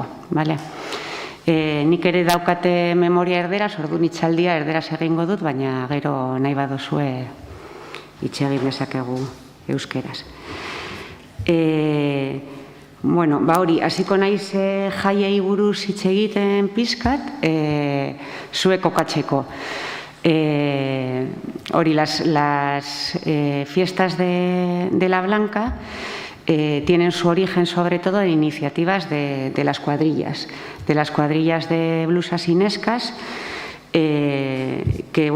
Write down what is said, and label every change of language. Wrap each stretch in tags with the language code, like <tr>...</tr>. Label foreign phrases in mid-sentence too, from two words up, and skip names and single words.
<eu>Nik ere daukate memoria erderaz, orduan hitzaldia erderaz egingo dut, baina gero nahi baduzue hitz egin dezakegu euskeraz. Hori, hasiko naiz jaiei buruz hitz egiten pizkat, zuek kokatzeko.</eu> <es>Las fiestas de la Blanca tienen su origen sobre todo en iniciativas de las cuadrillas de blusas inescas, que,</es>